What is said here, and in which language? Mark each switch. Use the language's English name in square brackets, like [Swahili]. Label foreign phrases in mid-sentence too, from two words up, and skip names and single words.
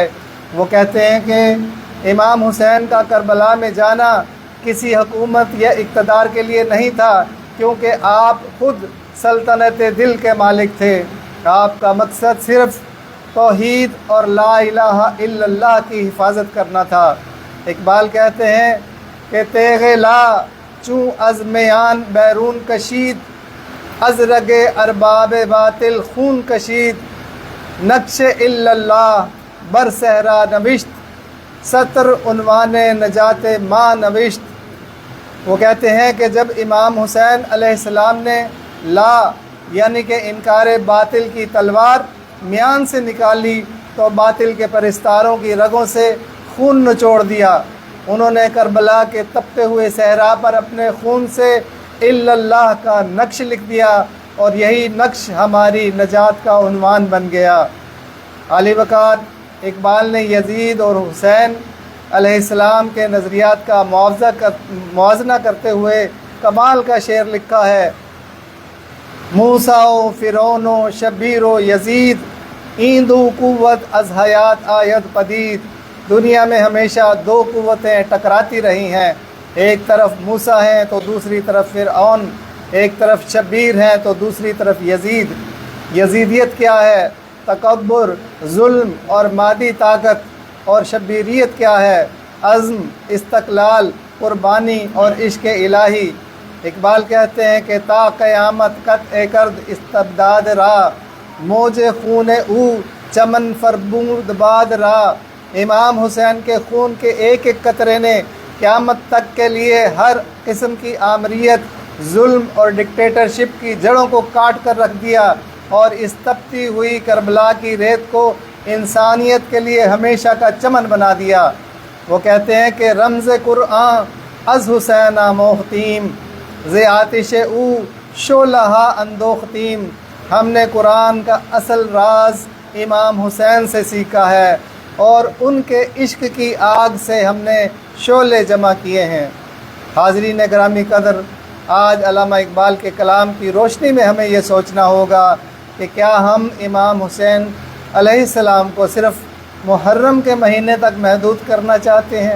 [Urdu] وہ کہتے ہیں کہ امام حسین کا کربلا میں جانا کسی حکومت یا اقتدار کے لیے نہیں تھا، کیونکہ آپ خود سلطنت دل کے مالک تھے۔ آپ کا مقصد صرف توحید اور [Arabic] لا الہ الا اللہ [Urdu] کی حفاظت کرنا تھا۔ اقبال کہتے ہیں کہ [Persian] تیغ لا چوں از میان بیرون کشید، از رگ ارباب باطل خون کشید، نقش [Arabic] الا اللہ [Persian] بر صحرا نوشت، سطر عنوان نجات ماں نوشت۔ [Urdu] وہ کہتے ہیں کہ جب امام حسین علیہ السلام نے لا یعنی کہ انکار باطل کی تلوار میان سے نکالی تو باطل کے پرستاروں کی رگوں سے خون نچوڑ دیا۔ انہوں نے کربلا کے تپتے ہوئے صحرا پر اپنے خون سے [Arabic] الا اللہ [Urdu] کا نقش لکھ دیا، اور یہی نقش ہماری نجات کا عنوان بن گیا۔ عالی وقار اقبال نے یزید اور حسین علیہ السلام کے نظریات کا موازنہ کرتے ہوئے کمال کا شعر لکھا ہے: [Persian] موسیٰ و فرعون و شبیر و یزید، این دو قوت از حیات آید پدید۔ [Urdu] دنیا میں ہمیشہ دو قوتیں ٹکراتی رہی ہیں، ایک طرف موسیٰ ہیں تو دوسری طرف فرعون، ایک طرف شبیر ہیں تو دوسری طرف یزید۔ یزیدیت کیا ہے؟ تکبر، ظلم اور مادی طاقت، اور شبیریت کیا ہے؟ عزم، استقلال، قربانی اور عشق الہی۔ اقبال کہتے ہیں کہ [Persian] تا قیامت قطع کرد استبداد را، موج خون او چمن فربود باد را۔ [Urdu] امام حسین کے خون کے ایک ایک قطرے نے قیامت تک کے لیے ہر قسم کی آمریت، ظلم اور ڈکٹیٹرشپ کی جڑوں کو کاٹ کر رکھ دیا، اور اس تپتی ہوئی کربلا کی ریت کو انسانیت کے لیے ہمیشہ کا چمن بنا دیا۔ وہ کہتے ہیں کہ [Persian] رمز قرآن از حسین موختیم، ز آتش او شعلہ اندوختیم۔ [Urdu] ہم نے قرآن کا اصل راز امام حسین سے سیکھا ہے، اور ان کے عشق کی آگ سے ہم نے شعلے جمع کیے ہیں۔ حاضرین گرامی قدر، آج علامہ اقبال کے کلام کی روشنی میں ہمیں یہ سوچنا ہوگا کہ کیا ہم امام حسین علیہ السلام کو صرف محرم کے مہینے تک محدود کرنا چاہتے ہیں؟